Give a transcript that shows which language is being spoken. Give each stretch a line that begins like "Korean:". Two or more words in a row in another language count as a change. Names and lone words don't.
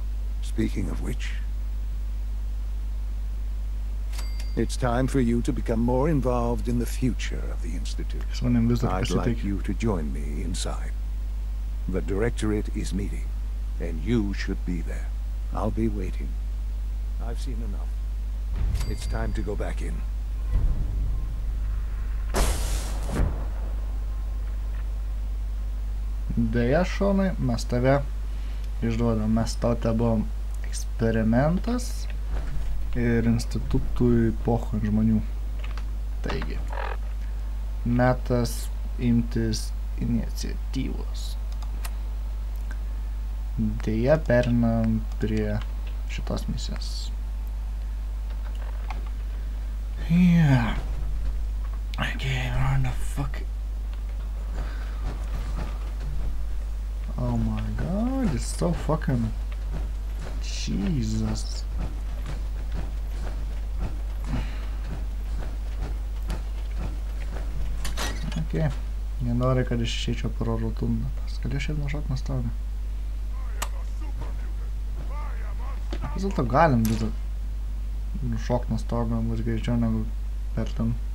English: Speaking of which, it's time for you to become more involved in the future of the Institute. I'd like you to join me inside. The Directorate is meeting, and you should be there. I'll be waiting. I've seen enough. It's time to go back in.
Lithuanian: Deja, Šonai, mes tave išduodam. Mes tau tebuvom eksperimentas ir institutui pochon žmonių. Taigi, metas imtis iniciatyvos. Deja, perinam prie šitos misijos.
English: Yeah. Okay, run the fuck. Oh my so fucking... Jesus. Okay.
Lithuanian: Jie nori, kad išeičiau pro rotundą. Galiu šiaip nušok nuo stogo. Vis dėlto galim nušok nuo stogo, bus greičiau negu per ten.